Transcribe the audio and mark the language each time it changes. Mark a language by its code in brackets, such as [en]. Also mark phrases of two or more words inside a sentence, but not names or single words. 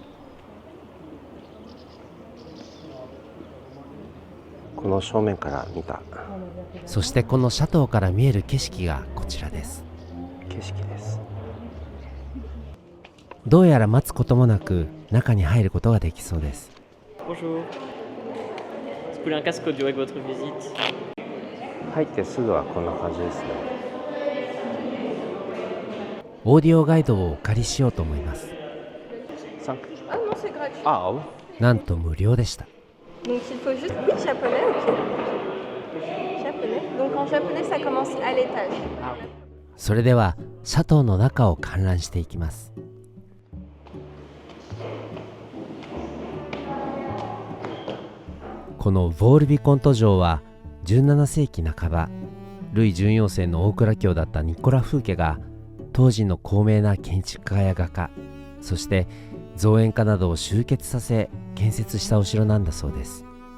[ja] この正面から見た。そしてこのシャトーから見える景色がこちらです。景色です。どうやら待つこともなく中に入ることができそうです。 [fr] Bonjour. Vous voulez un casque audio avec votre visite? [ja] 入ってすぐはこんな感じですね。オーディオガイドをお借りしようと思います。なんと無料でした。 [fr] Donc il faut juste oui japonais ok japonais donc en japonais ça commence à l'étage [ja] それではシャトーの中を観覧していきます。このヴォールビコント城は17世紀半ば、ルイ14世の大蔵卿だったニコラ・フーケが当時の高名な建築家や画家、そして造園家などを集結させ建設したお城なんだそうです。